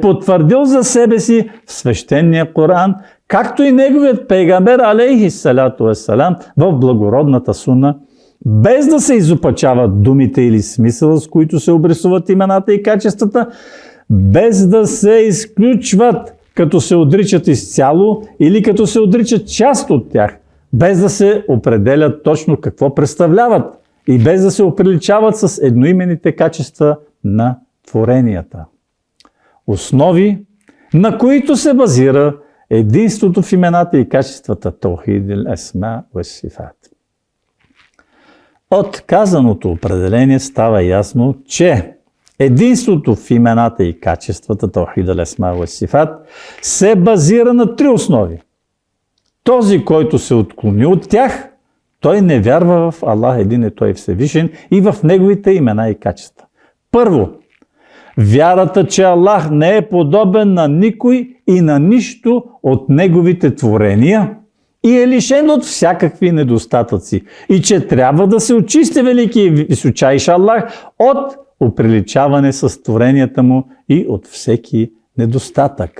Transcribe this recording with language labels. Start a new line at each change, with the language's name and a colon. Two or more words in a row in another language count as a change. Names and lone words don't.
Bulgarian: потвърдил за себе си в свещения Коран, както и неговият пейгамбер,
Arabic: عليه الصلاة والسلام,
Bulgarian: в благородната суна, без да се изопачават думите или смисъла, с които се обрисуват имената и качествата, без да се изключват, като се отричат изцяло или като се отричат част от тях, без да се определят точно какво представляват и без да се оприличават с едноименните качества на творенията. Основи, на които се базира единството в имената и качествата
Arabic: توحيد الأسماء والصفات.
Bulgarian: От казаното определение става ясно, че единството в имената и качествата
Arabic: توحيد الأسماء والصفات
Bulgarian: се базира на три основи. Този, който се отклони от тях, той не вярва в Аллах един и той Всевишен и в неговите имена и качества. Първо, вярата, че Аллах не е подобен на никой и на нищо от неговите творения и е лишен от всякакви недостатъци и че трябва да се очисти велики и височайш Аллах от оприличаване с творенията му и от всеки недостатък.